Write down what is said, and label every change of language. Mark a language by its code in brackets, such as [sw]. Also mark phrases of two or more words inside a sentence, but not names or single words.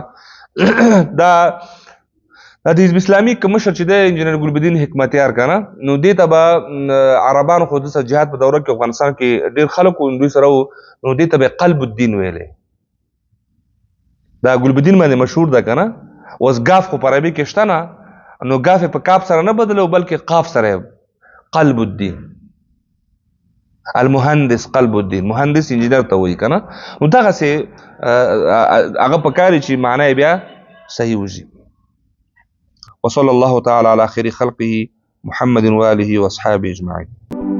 [ps] دا د حزب اسلامي کمشر چې د انجینر ګلبدین حکمتیار کنه، نو دې ته به عربانو خو د جهاد په دوره کې افغانستان کې ډېر خلکو دوی سره نو دې ته به قلب الدین ویلې. دا ګلبدین باندې مشهور ده کنه. اوس غاف خو په عربي کې شته نه، نو غاف په کاف سره نه بدلو بلکې قاف سره قلب الدین. المهندس قلب الدین، مهندس انجینر ته وایي کنه. نو دغه سه هغه پکاري چې معنی بیا صحیح وږي. [ar] وصلى الله تعالى على خير خلقه محمد وآله وأصحابه أجمعين.